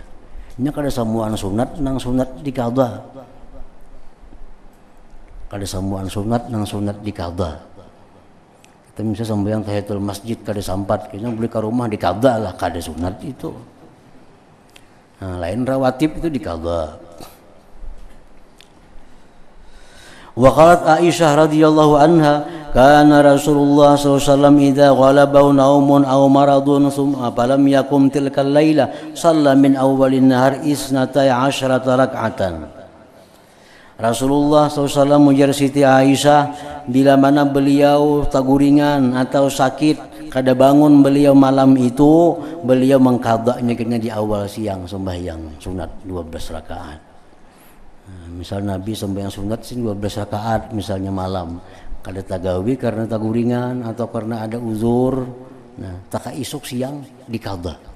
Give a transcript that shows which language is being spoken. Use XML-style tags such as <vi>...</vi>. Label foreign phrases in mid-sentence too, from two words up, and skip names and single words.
<bjn>Ini kada samuan sunat nang sunat dikada. Kada samuan sunat nang sunat dikada. Kita bisa sembahyang tahiyatul masjid kada sampat, kayaknya beli ke rumah dikada lah, kada sunat itu. Nah, lain rawatib itu dikada.</bjn> <ar>وقالت عائشة رضي الله عنها كان رسول الله صلى الله عليه وسلم إذا غلبه نوم أو مرض ثم فلم يقم تلك الليلة صلى من أول النهار 12 ركعة.</ar> <bjn>Rasulullah SAW mujar Siti Aisyah, bila mana beliau taguringan atau sakit kada bangun beliau malam itu, beliau mengqadanya kena di awal siang sembahyang sunat 12 rakaat. Misal Nabi sembahyang sunat 12 rakaat misalnya malam, kada tagawi karena taguringan atau karena ada uzur, nah taka isuk siang dikada.</bjn>